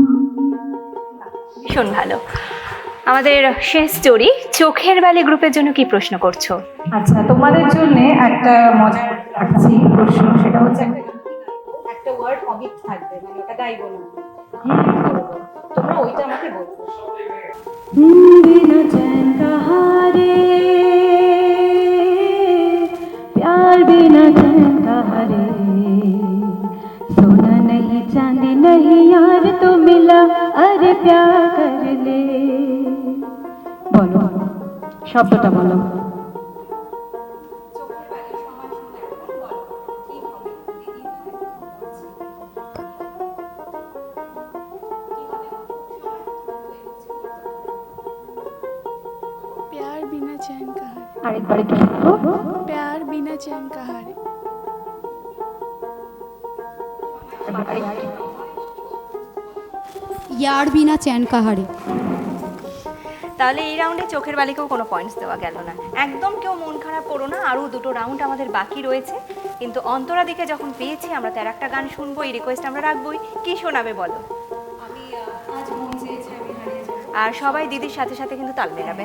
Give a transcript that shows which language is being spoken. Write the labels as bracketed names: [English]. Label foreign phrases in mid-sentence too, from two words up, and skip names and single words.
[Bangla] ভীষণ ভালো। আমাদের শেষ জড়ি চোখের বালি গ্রুপের জন্য কি প্রশ্ন করছো? আচ্ছা, তোমাদের জন্য একটা মজার রাখছি প্রশ্ন, সেটা হচ্ছে একটা ওয়ার্ড অবিট থাকবে, মানে ওটা গাইবো না, তোমরা ওইটা আমাকে বলবে। [Hindi] बिना चैन का हारे, प्यार बिना चैन का हारे, सोना नहीं चांदी नहीं यार तो मिला, अरे प्यार कर ले। [Bangla] বলো শব্দটা বলো। [Hindi] प्यार बिना चैन का हारे, [Bangla] আরেকবার একটু শুনবো। [Hindi] प्यार बिना चैन का हारे, यार बिना चैन का हारे। [Bangla] তাহলে এই রাউন্ডে চোখের বালিকেও কোনো পয়েন্টস দেওয়া গেল না। একদম কেউ মন খারাপ করো না, আরও দুটো রাউন্ড আমাদের বাকি রয়েছে, কিন্তু অন্তরা দিকে যখন পেয়েছি আমরা তো আর একটা গান শুনবো, এই রিকোয়েস্ট আমরা রাখবোই। কি শোনাবে বলো? আর সবাই দিদির সাথে সাথে কিন্তু তাল মেলাবে।